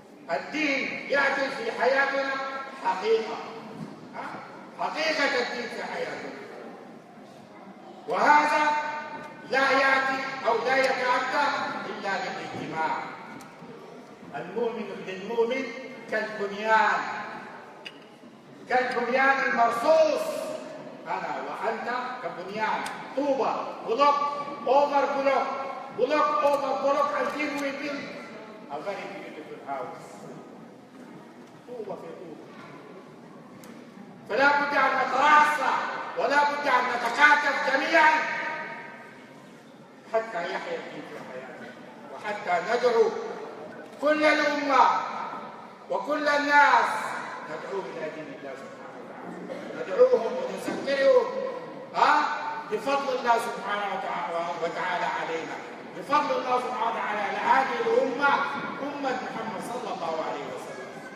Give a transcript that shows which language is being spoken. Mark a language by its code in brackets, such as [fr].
[ar] الدين يأتي في حياتنا حقيقة، حقيقة الدين في حياتنا، وهذا لا يأتي أو لا يتأتى إلا بالاجتماع. المؤمن للمؤمن كالبنيان، كالبنيان المرصوص. أنا وأنت كبنيان، طوبة، بلوك [en] over block, block over block until we build a very beautiful house. [ar] طوبة في طوبة. فلا بد أن نتراصى ولا بد أن نتكاتف جميعا حتى يحيا الدين في حياتنا، وحتى ندعو كل الأمة وكل الناس، ندعو إلى دين الله سبحانه وتعالى، ندعوهم ونذكرهم بفضل الله سبحانه وتعالى علينا، بفضل الله سبحانه وتعالى على هذه الأمة، أمة محمد صلى الله عليه وسلم.